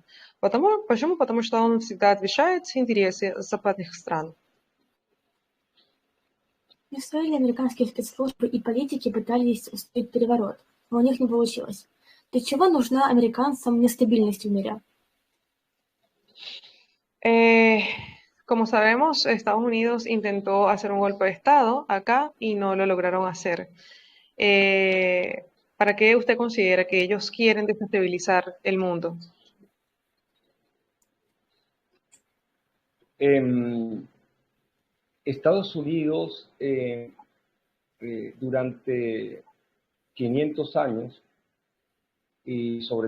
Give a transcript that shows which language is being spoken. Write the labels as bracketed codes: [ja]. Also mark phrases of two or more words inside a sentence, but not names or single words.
[ru] Почему? Потому что он всегда отвечает интересы западных стран. В Венесуэле американские спецслужбы и политики пытались устроить переворот, но у них не получилось. Для чего нужна американцам нестабильность в мире? [es] Como sabemos, Estados Unidos intentó hacer un golpe de Estado acá y no lo lograron hacer. ¿Para qué usted considera que ellos quieren desestabilizar el mundo? Estados Unidos durante 500 años y sobre